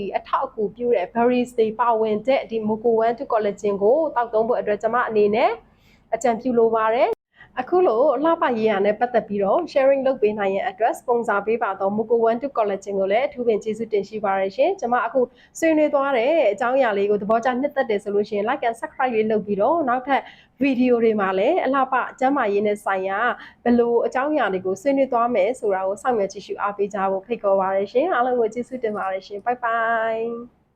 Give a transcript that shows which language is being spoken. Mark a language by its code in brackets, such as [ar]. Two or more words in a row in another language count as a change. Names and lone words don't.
[my] အထောက်အကူပြုတဲ့ berries တွေပါဝင်တဲ့ဒီ Moco 1 collagen ကိုတောက်သုံးဖို့အတွက်ကျမအနေနဲ့အကြံပြုလိုပါတယ် အခုလိုအလှပရေးရနဲ့ပတ်သက်ပြီးတော့ sharing လုပ်ပေးနိုင်ရန်အတွက် sponsor ပေးပါတော့ Moco 1 collagen ကိုလည်းအထူးပင်ကျေးဇူးတင်ရှိပါရရှင်ကျွန်မအခုဆွေးနွေးသွားတဲ့အကြောင်းအရာလေးကိုသဘောကျနှစ်သက်တယ်ဆိုလို့ရှိရင် [en] like and subscribe [my] လေးလုပ်ပြီးတော့နောက်ထပ်ဗီဒီယိုတွေမှာလည်းအလှပကျန်းမာရေးနဲ့ဆိုင်ရာဘယ်လိုအကြောင်းအရာတွေကိုဆွေးနွေးသွားမယ်ဆိုတာကိုစောင့်မျှော်ကြည့်ရှုအားပေးကြဖို့ဖိတ်ခေါ်ပါရရှင်အားလုံးကိုကျေးဇူးတင်ပါတယ်ရှင် [en] bye bye